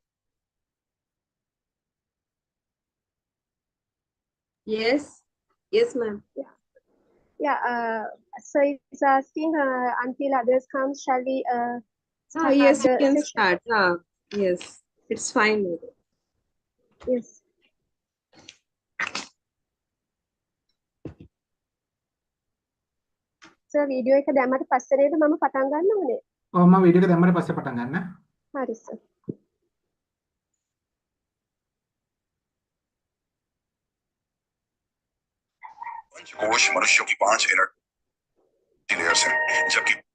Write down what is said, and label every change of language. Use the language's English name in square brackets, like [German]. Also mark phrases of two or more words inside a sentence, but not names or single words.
[English] Yes. Yes, ma'am. Yeah, so it's asking until others come, shall we start Yes, you the can session? start. Yes, it's fine with it. Yes. [Sinhala] සර් වීඩියෝ එක දැම්මට පස්සේ නේද මම පටන් ගන්න ඕනේ. මම වීඩියෝ එක දැම්මට පස්සේ පටන් ගන්න. හරි සර්. [Hindi] पंचकोश मनुष्यों की 5 [English] energy layers [Hindi] हैं, जबकि